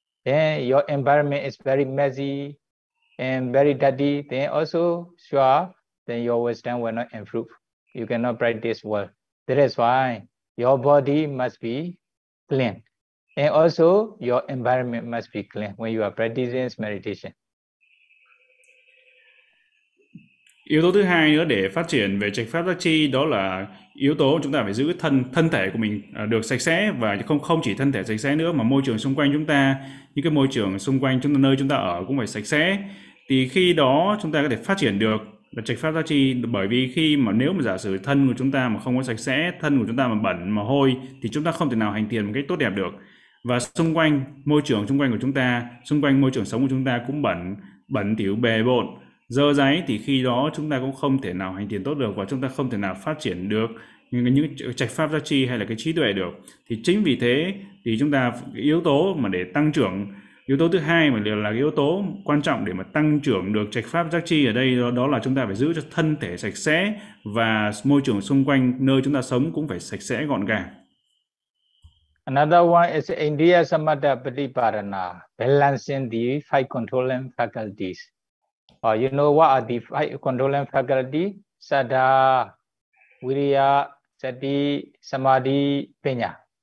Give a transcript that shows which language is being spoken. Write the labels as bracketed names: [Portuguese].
[English] Then your environment is very messy and very dirty, then also sure, then your wisdom will not improve. You cannot practice well. That is why your body must be clean. And also your environment must be clean when you are practicing meditation. [Vietnamese] Yếu tố thứ hai nữa để phát triển về trạch pháp giác chi, đó là yếu tố chúng ta phải giữ thân thể của mình được sạch sẽ, và không chỉ thân thể sạch sẽ nữa mà môi trường xung quanh chúng ta, những cái môi trường xung quanh chúng ta, nơi chúng ta ở cũng phải sạch sẽ. Thì khi đó chúng ta có thể phát triển được là trạch pháp giác chi, bởi vì khi mà nếu mà giả sử thân của chúng ta mà không có sạch sẽ, thân của chúng ta mà bẩn mà hôi, thì chúng ta không thể nào hành thiền một cách tốt đẹp được. Và xung quanh môi trường xung quanh của chúng ta, xung quanh môi trường sống của chúng ta cũng bẩn thỉu, bề bộn, dơ giấy, thì khi đó chúng ta cũng không thể nào hành thiền tốt được, và chúng ta không thể nào phát triển được những trạch pháp giác chi hay là cái trí tuệ được. Thì chính vì thế thì chúng ta yếu tố mà để tăng trưởng, yếu tố thứ hai mà là yếu tố quan trọng để mà tăng trưởng được trạch pháp giác chi ở đây, đó là chúng ta phải giữ cho thân thể sạch sẽ, và môi trường xung quanh nơi chúng ta sống cũng phải sạch sẽ gọn gàng. [English] Another one is [Pali] Indriya Samatha Pratiparana, [English] balancing the five controlling faculties. What are the five controlling faculties? Sada, Viriya, Sati, Samadhi, Penya.